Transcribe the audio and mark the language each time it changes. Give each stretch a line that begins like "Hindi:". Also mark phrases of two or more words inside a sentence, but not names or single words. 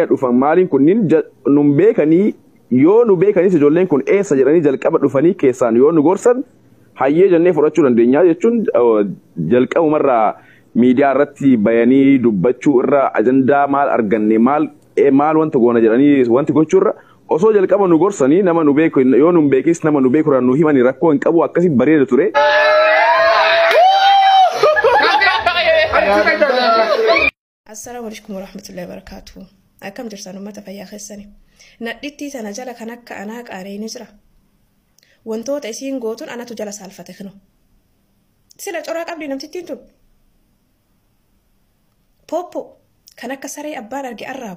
Oromo: dhufan maaliin kunniin nun beekanii yoo nu beekanii ijoolleen kun eessa jedhanii jalqaba dhufanii keessaan yoo nu gorsan hayyee jennee fudhachuu dandeenyaa jechuun jalqabumarraa miidiyaa irratti bayanii dubbachuu irra ajandaa maal arganne maal wanta goona jedhanii wanti gochuurra osoo jalqaba nu gorsanii nama nu beeku yoo nu beekis nama nu beeku nu himanii rakkoo hin qabu akkasii bareeda ture.
Arabic: السلام عليكم ورحمة الله وبركاته.
Oromo: Akkam jirtan ummata fayyaa keessanii. Nadhitti sana jala kan akka anaa qaaree ni jira. Wantoota isiin gootuun anatu jala saalfate kanu. Sila coraa qabdi namtittiin tun. Poppo kan akka saree abbaan arge arraabu.